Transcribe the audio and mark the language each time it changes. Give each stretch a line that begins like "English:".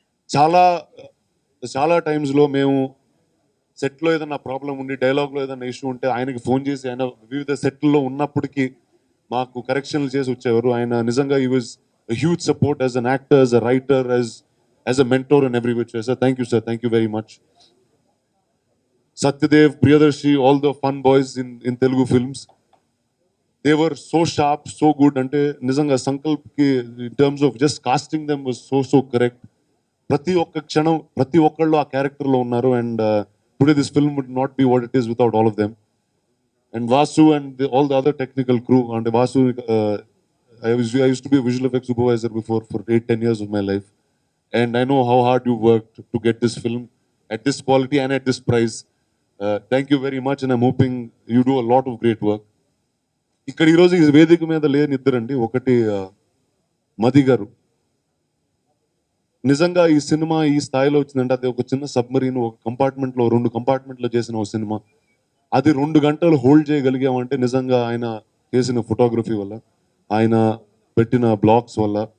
Telugu: చాలా చాలా టైమ్స్లో మేము సెట్లో ఏదైనా ప్రాబ్లం ఉండి, డైలాగ్లో ఏదైనా ఇష్యూ ఉంటే ఆయనకి ఫోన్ చేసి, ఆయన వివిధ సెట్లో ఉన్నప్పటికీ మాకు కరెక్షన్లు చేసి వచ్చేవారు. ఆయన నిజంగా
English: He was huge support as an actor, as a writer, as a mentor in every which way. Sir, thank you sir, thank you very much. Satyadev, Priyadarshi, all the fun boys in Telugu films, they were so sharp, so good.
Telugu: Ante nizanga
English: Sankalp ki in terms of just casting them was so correct.
Telugu: Prati okka kshanam, prati okkallo aa character lo unnaru,
English: and today this film would not be what it is without all of them. And Vasu and all the other technical crew. And Vasu, I used to be a visual effects supervisor before for 8-10 years of my life, and I know how hard you worked to get this film at this quality and at this price. Thank you very much, and I'm hoping you do a lot of great work.
Telugu: ఇక్కడ ఈరోజు ఈ వేదిక మీద లేని ఇద్దరండి. ఒకటి మది గారు. నిజంగా ఈ సినిమా ఈ స్థాయిలో వచ్చిందంటే అది ఒక చిన్న సబ్మరీన్, ఒక కంపార్ట్మెంట్లో 2 కంపార్ట్మెంట్లో చేసిన ఒక సినిమా. అది 2 గంటలు హోల్డ్ చేయగలిగామంటే నిజంగా ఆయన చేసిన ఫోటోగ్రఫీ వల్ల, ఆయన పెట్టిన బ్లాక్స్ వల్ల.